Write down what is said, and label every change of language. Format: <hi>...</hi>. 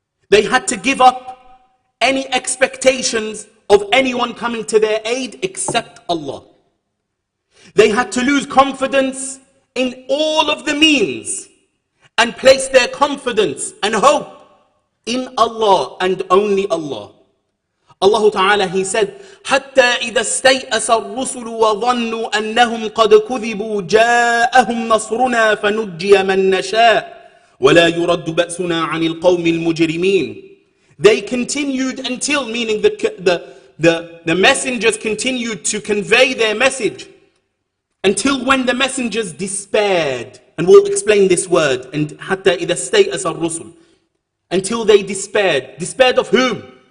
<en>They had to give up any expectations of anyone coming to their aid except Allah. They had to lose confidence in all of the means and place their confidence and hope in Allah and only Allah. Allah Ta'ala, He said,</en> <ar>حَتَّى إِذَا اسْتَيْأَسَ الرُّسُلُ وَظَنُّوا أَنَّهُمْ قَدْ كُذِبُوا جَاءَهُمْ نَصْرُنَا فَنُجِّيَ مَن نَّشَاءُ وَلَا يُرَدُّ بَأْسُنَا عَنِ الْقَوْمِ الْمُجْرِمِينَ.</ar> <en>They continued until, meaning the messengers continued to convey their message until when the messengers despaired. And we'll explain this word. And</en> <ar>حَتَّى إِذَا اسْتَيْأَسَ الرُّسُلُ,</ar> <en>until they despaired. Despaired of whom?</en>